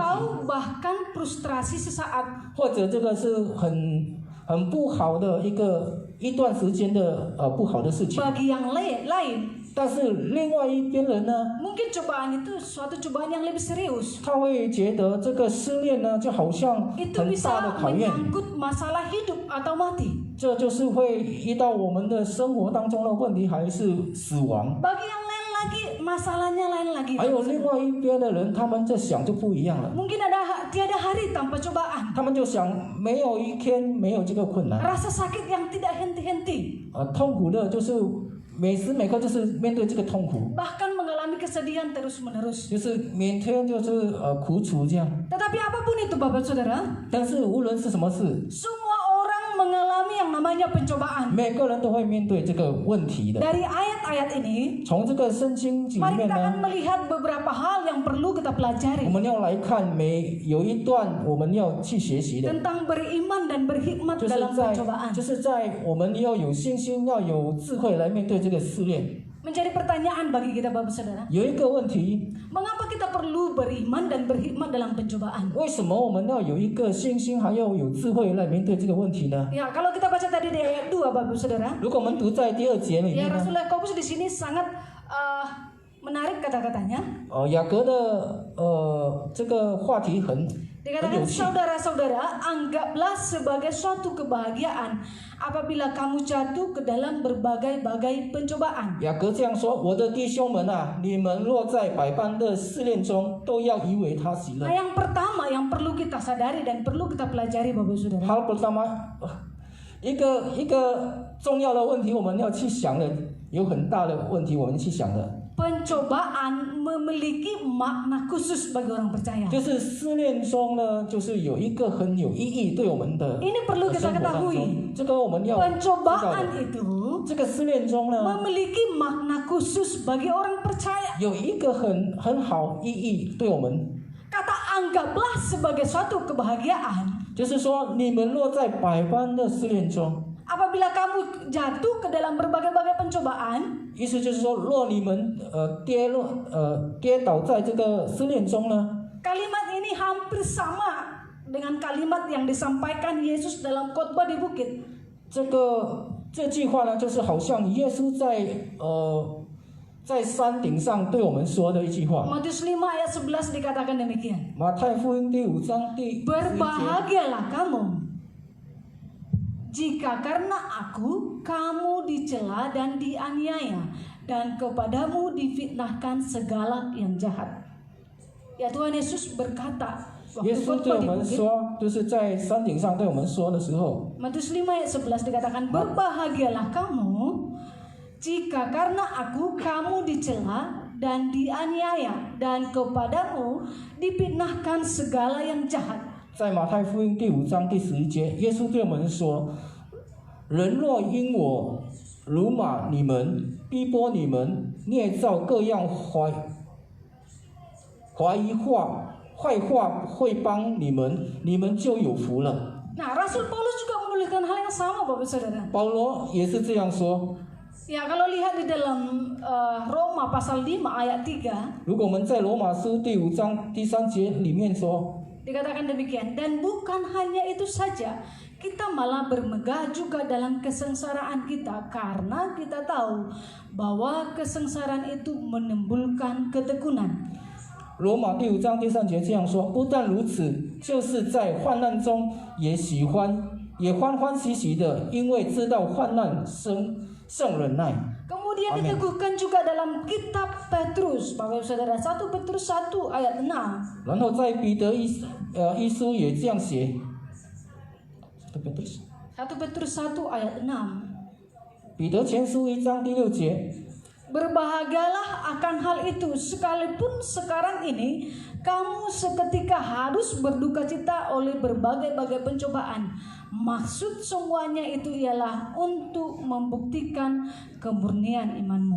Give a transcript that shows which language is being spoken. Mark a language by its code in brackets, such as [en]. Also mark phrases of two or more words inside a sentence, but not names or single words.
[id] atau bahkan frustrasi sesaat. [zh] 或者这个是很不好的一段时间的不好的事情。 [id] Bagi yang lain, [zh] 但是另外一边人呢， [id] mungkin cobaan itu suatu cobaan yang lebih serius. [zh] 他会觉得这个试炼呢，就好像 [id] Itu [zh] 很大的 [id] bisa [zh] 考验， [id] menyangkut masalah hidup atau mati. [zh] 这就是会遇到我们的生活当中的问题，还是死亡。 [id] Bagi yang lain lagi, masalahnya lain lagi. [zh] 还有另外一边的人，他们在想就不一样了， [id] Mungkin tiada hari tanpa cobaan. [zh] 他们就想没有一天没有这个困难， [id] Rasa sakit yang tidak henti-henti. [zh] 痛苦的就是每时每刻就是面对这个痛苦， [id] Bahkan mengalami kesedihan terus-menerus. [zh] 就是每天就是苦楚这样。 [id] Tetapi apapun itu Bapak Saudara, [zh] 但是无论是什么事， [id] semua orang mengalami yang namanya pencobaan. [zh] 每个人都会面对这个问题的。 [id] Dari ayat-ayat ini, [zh] 从这个圣经里 [id] mari [zh] 面 [id] kita akan [zh] 呢， [id] melihat beberapa hal yang perlu kita [zh] 我 [id] pelajari [zh] 们要来看有一段我们要去学习的。 [id] tentang beriman dan berhikmat [zh] 就是在 [id] dalam pencobaan. [zh] 我们要有信心，要有智慧来面对这个试炼。 [id] Menjadi pertanyaan bagi kita Bapak Saudara, [zh] 有一个问题， [id] mengapa kita perlu beriman dan berhikmat dalam pencobaan? [zh] 为什么我们要有一个信心，还要有智慧来面对这个问题呢？ [id] Ya, kalau kita baca tadi di ayat 2 Bapak Saudara, [zh] 如果我们读在第二节里 [id] ya [zh] 面呢， [id] Rasul Yakobus di sini sangat menarik kata-katanya. [zh] 雅各的这个话题很 [id] Dikatakan [zh] 有趣。 [id] saudara-saudara, anggaplah sebagai suatu kebahagiaan apabila kamu jatuh ke dalam berbagai-bagai pencobaan. [zh] 雅各这样说：“我的弟兄们啊，你们若在百般的试炼中，都要以为他喜乐。” [id] Nah, yang pertama yang perlu kita sadari dan perlu kita pelajari Bapak Saudara. Hal pertama， [zh] 一个重要的问题，我们要去想的，有很大的问题，我们去想的， [id] Pencobaan memiliki makna khusus bagi orang percaya. [zh] 就是试炼中呢，就是有一个很有意义对我们的 [id] Ini perlu [zh] 生 [id] kita [zh] 活当中 [id] ketahui. [zh] 这个我们要知道 [id] Pencobaan [zh] 的。 [id] itu [zh] 这个试炼中呢， [id] memiliki makna khusus bagi orang percaya. [zh] 有一个很好意义对我们， [id] Kata anggaplah sebagai suatu kebahagiaan [zh] 就是说，你们若在百般的试炼中， [id] apabila kamu jatuh ke dalam berbagai-bagai pencobaan. [zh] 意思就是说，若你们跌倒在这个试炼中呢， [id] Kalimat ini hampir sama dengan kalimat yang disampaikan Yesus dalam khotbah di bukit. [zh] 这句话呢，就是好像耶稣在山顶上对我们说的一句话。 [id] Matius 5 ayat 11 dikatakan demikian. [zh] 马太福音第5章第11节， [id] Berbahagialah kamu jika karena aku kamu dicela dan dianiaya dan kepadamu difitnahkan segala yang jahat. Ya Tuhan Yesus berkata [zh] 耶 [id] waktu [zh] 稣对 [id] khotbah [zh] 我 [id] di [zh] 们 [id] bukit. [zh] 说，就是在山顶上对我们说的时候， [id] Matius 5 ayat 11 dikatakan berbahagialah kamu jika karena aku kamu dicela dan dianiaya dan kepadamu difitnahkan segala yang jahat. [zh] 在马太福音第5章第11节，耶稣对我们说：“人若因我辱骂你们、逼迫你们、捏造各样坏话会帮你们，你们就有福了。” [id] Nah, Rasul Paulus juga menuliskan hal yang sama, Bapak Saudara. [zh] 保罗也是这样说。 [id] Ya, kalau lihat di dalam Roma pasal 5 ayat 3, [zh] 如果我们在罗马书第5章第3节里面说， [id] dikatakan demikian. Dan bukan hanya itu saja, kita malah bermegah juga dalam kesengsaraan kita karena kita tahu bahwa kesengsaraan itu menimbulkan ketekunan. [zh] 罗马第5章第3节这样说：不但如此，就是在患难中也欢欢喜喜的，因为知道患难胜忍耐。 [id] Kemudian Amin. diteguhkan juga dalam kitab Petrus, Bapak Saudara, 1 Petrus 1 ayat 6. [zh] 然后在彼得一书也这样写。1 [id] 1 Petrus 1 ayat 6. [zh] 彼得前书1章第6节。 [id] Berbahagialah akan hal itu, sekalipun sekarang ini kamu seketika harus berduka cita oleh berbagai-bagai pencobaan. Maksud semuanya itu ialah untuk membuktikan kemurnian imanmu.